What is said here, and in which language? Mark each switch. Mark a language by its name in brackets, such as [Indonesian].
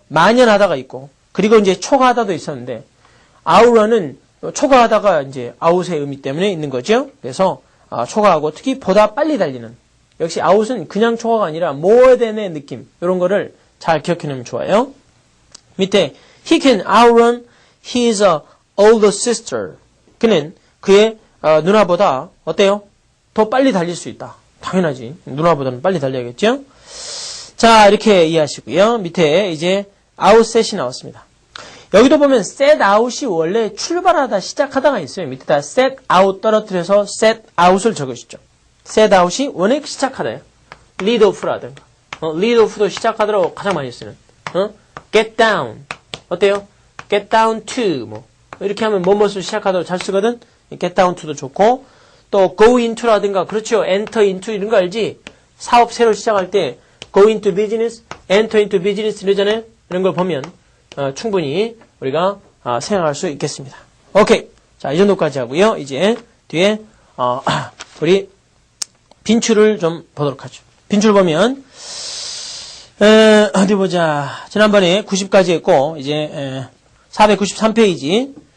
[Korean] 만연하다가 있고 그리고 이제 초과하다도 있었는데 outrun은 초과하다가 이제 out의 의미 때문에 있는 거죠. 그래서 초과하고 특히 보다 빨리 달리는 역시 out은 그냥 초과가 아니라 more than의 느낌 이런 거를 잘 기억해 놓으면 좋아요. [English] 밑에 he can outrun his older sister. [Korean] 그는 그의 누나보다 어때요? 더 빨리 달릴 수 있다. 당연하지. 누나보다는 빨리 달려야겠죠? 자, 이렇게 이해하시고요. 밑에 이제 outset이 나왔습니다. 여기도 보면 set out이 원래 출발하다 시작하다가 있어요. 밑에다 set out 떨어뜨려서 set out을 적으시죠. set out이 원래 시작하다요. lead off라든가. lead off도 시작하더라고 가장 많이 쓰는. get down. 어때요? get down to. 뭐. 이렇게 하면 뭐뭇을 시작하도록 잘 쓰거든? get down to도 좋고, 또 go into라든가, 그렇죠. enter into 이런 거 알지? 사업 새로 시작할 때 [English] go into business, enter into business [Korean] 이러잖아요? 이런 걸 보면, 충분히 우리가 생각할 수 있겠습니다. 오케이. 자, 이 정도까지 하고요. 이제 뒤에, 우리 빈출을 좀 보도록 하죠. 빈출 보면, 어디 보자. 지난번에 90까지 했고, 이제, 493페이지.